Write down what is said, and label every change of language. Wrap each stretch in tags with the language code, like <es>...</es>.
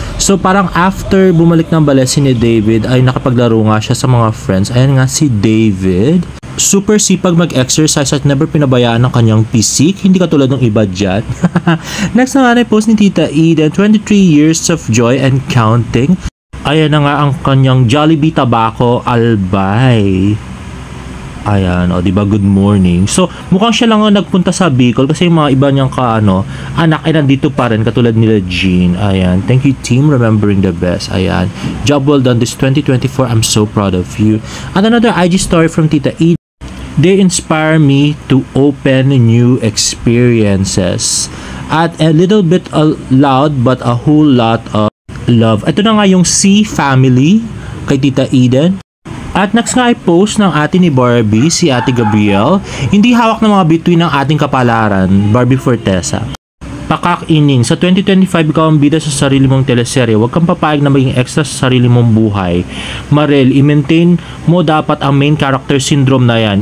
<tl>So parang after bumalik ng Balesi ni David ay nakapaglaro nga siya sa mga friends. Ayan nga si David. Super sipag mag-exercise at never pinabayaan ng kanyang physique. Hindi katulad ng iba dyan. Next naman ay post ni Tita Eden.</tl> <en>23 years of joy and counting.</en> <tl>Ayan na nga ang kanyang Jollibee Tabaco Albay. Ayan, o diba,</tl> <en>good morning.</en> <tl>So, mukhang siya lang ang nagpunta sa Bicol kasi yung mga iba niyang anak ay nandito pa rin, katulad nila Jean.</tl> <en>Ayan, thank you team, remembering the best. Ayan, job well done this 2024, I'm so proud of you. And another IG story from Tita Eden. They inspire me to open new experiences. At a little bit loud but a whole lot of love.</en> <tl>Ito na nga yung C family kay Tita Eden. At next nga ay post ng ate ni Barbie, si Ate Gabrielle. Hindi hawak ng mga bituin ng ating kapalaran, Barbie Fortesa. Pakak-ining, sa 2025 ikaw ang bida sa sarili mong teleserye. Huwag kang papayag na maging extra sa sarili mong buhay. Marel, i-maintain mo dapat ang main character syndrome na yan.</tl>